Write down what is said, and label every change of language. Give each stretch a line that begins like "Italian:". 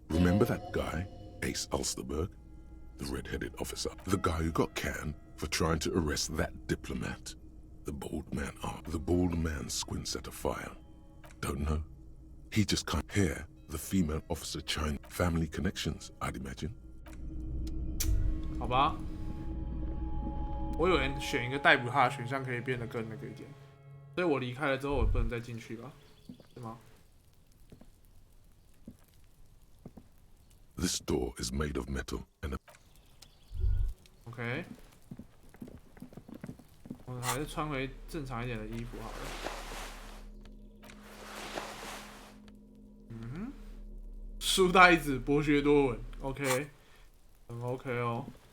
English: Remember that guy, Ace Ulsterberg? The red-headed officer. The guy who got canned for trying to arrest that diplomat. The bald man squints at a file. Don't know. He just can't hear the female officer chime. Family connections, I'd imagine.
Chinese: 好吧，我有人选一个逮捕他的选项，可以变得更那个一点。所以我离开了之后，我不能再进去吧？是吗
English: This door is made of metal and a...
Chinese: ？OK， 我还是穿回正常一点的衣服好了。书呆子博学多闻 ，OK， 很 OK 哦。